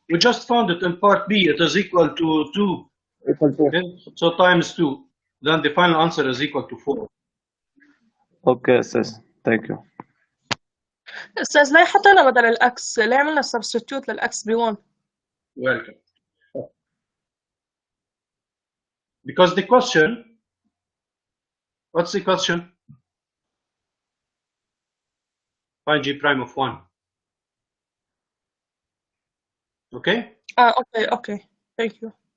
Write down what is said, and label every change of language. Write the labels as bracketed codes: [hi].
[en] We just found it in part B. It is equal to 2. Okay. So times 2. Then the final answer is equal to 4. Okay استاذ thank you. [ar] استاذ ليه حطينا بدل الاكس؟ ليه عملنا سبستيوت للاكس ب1؟ [en] Welcome. Because the question, what's the question? Find g prime of 1. Okay? Okay. Thank you.